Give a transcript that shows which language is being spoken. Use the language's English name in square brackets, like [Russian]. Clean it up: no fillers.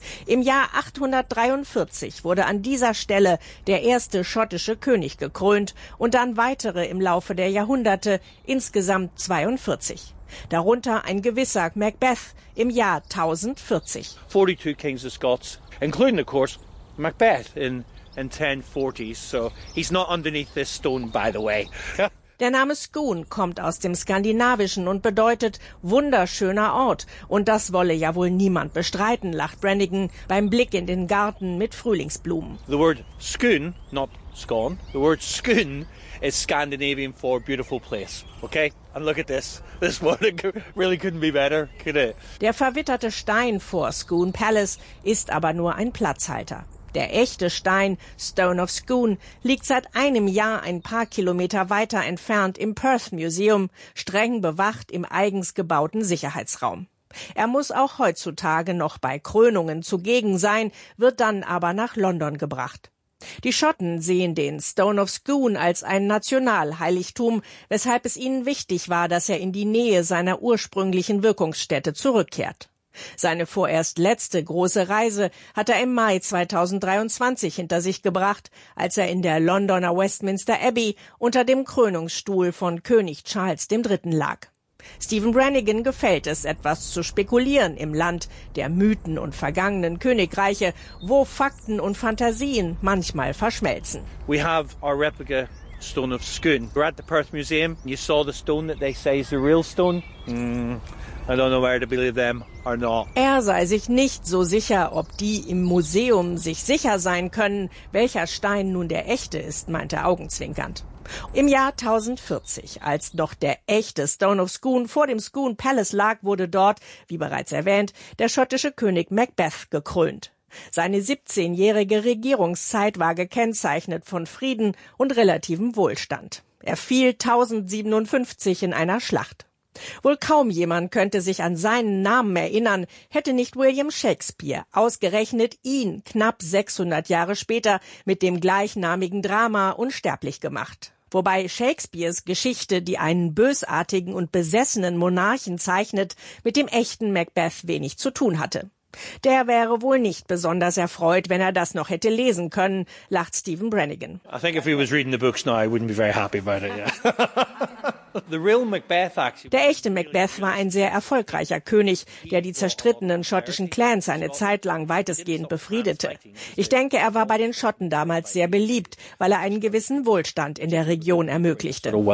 [German] Im Jahr 843 wurde an dieser Stelle der erste schottische König gekrönt und dann weitere im Laufe der Jahrhunderte, insgesamt 42. Darunter ein gewisser Macbeth im Jahr 1040. [English] 42 Kings of Scots, including of course Macbeth in 1040, so he's not underneath this stone by the way. [German] Der Name Scone kommt aus dem Skandinavischen und bedeutet wunderschöner Ort. Und das wolle ja wohl niemand bestreiten, lacht Brannigan beim Blick in den Garten mit Frühlingsblumen. [English] The word Scone, not Scone, the word Scone is Scandinavian for beautiful place. Okay? And look at this. This one really couldn't be better, could it? [German] Der verwitterte Stein vor Scone Palace ist aber nur ein Platzhalter. Der echte Stein, Stone of Scone, liegt seit einem Jahr ein paar Kilometer weiter entfernt im Perth Museum, streng bewacht im eigens gebauten Sicherheitsraum. Er muss auch heutzutage noch bei Krönungen zugegen sein, wird dann aber nach London gebracht. Die Schotten sehen den Stone of Scone als ein Nationalheiligtum, weshalb es ihnen wichtig war, dass er in die Nähe seiner ursprünglichen Wirkungsstätte zurückkehrt. Seine vorerst letzte große Reise hat er im Mai 2023 hinter sich gebracht, als er in der Londoner Westminster Abbey unter dem Krönungsstuhl von König Charles III. Lag. Stephen Brannigan gefällt es, etwas zu spekulieren im Land der Mythen und vergangenen Königreiche, wo Fakten und Fantasien manchmal verschmelzen. [English] We have our replica Stone of Scone. We're at the Perth Museum. You saw the stone that they say is the real stone. I don't know where to believe them or not. [German] Er sei sich nicht so sicher, ob die im Museum sich sicher sein können, welcher Stein nun der echte ist, meint er augenzwinkernd. Im Jahr 1040, als noch der echte Stone of Scone vor dem Scone Palace lag, wurde dort, wie bereits erwähnt, der schottische König Macbeth gekrönt. Seine 17-jährige Regierungszeit war gekennzeichnet von Frieden und relativem Wohlstand. Er fiel 1057 in einer Schlacht. Wohl kaum jemand könnte sich an seinen Namen erinnern, hätte nicht William Shakespeare ausgerechnet ihn knapp 600 Jahre später mit dem gleichnamigen Drama unsterblich gemacht. Wobei Shakespeares Geschichte, die einen bösartigen und besessenen Monarchen zeichnet, mit dem echten Macbeth wenig zu tun hatte. Der wäre wohl nicht besonders erfreut, wenn er das noch hätte lesen können, lacht Stephen Brannigan. [English] I think if he was reading the books now, I wouldn't be very happy about it. Yeah. [German] Der echte Macbeth war ein sehr erfolgreicher König, der die zerstrittenen schottischen Clans eine Zeit lang weitestgehend befriedete. Ich denke, er war bei den Schotten damals sehr beliebt, weil er einen gewissen Wohlstand in der Region ermöglichte.